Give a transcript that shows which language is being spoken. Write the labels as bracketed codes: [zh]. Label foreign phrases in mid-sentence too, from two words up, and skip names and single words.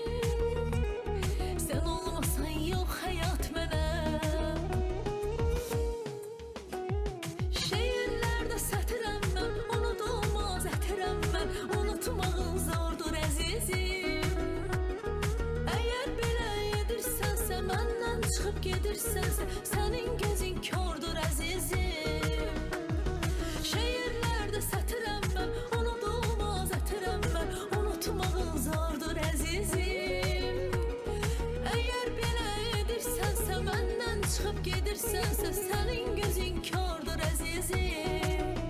[tr] Sen olmasan yok hayat mənim. Şehirlerde satırım ben, unutulmaz etirəm ben. [az] Unutmağın zordur əzizim. Eğer belə edirsənsə, məndən çıxıb gedirsənsə, sənin gözün kördür əzizim. [tr] Şehirlerde satırım ben, unutulmaz etirəm ben. [az] Unutmağın zordur əzizim. Eğer belə edirsənsə, məndən çıxıb gedirsənsə, sənin gözün kördür əzizim.